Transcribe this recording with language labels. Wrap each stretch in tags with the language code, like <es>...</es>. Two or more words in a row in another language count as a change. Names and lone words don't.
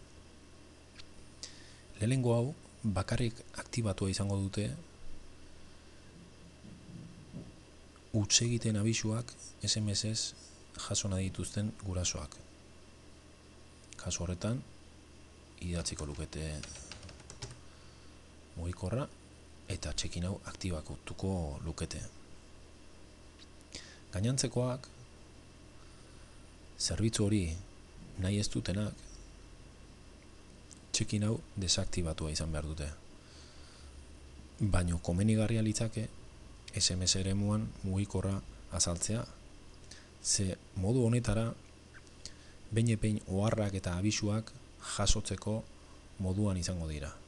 <eu>Lehenengo hau bakarrik aktibatua izango dute huts egiten abisuak SMS-ez jaso nahi dituzten gurasoak. Kasu horretan, idatziko lukete mugikorra eta check-in hau aktibatuko lukete. Gainantzekoak, zerbitzu hori nahi ez dutenak, check-in hau desaktibatua izan behar dute. Baino komenigarria litzake SMS eremuan mugikorra azaltzea, ze modu honetara behin oharrak eta abisuak jasotzeko moduan izango dira.</eu>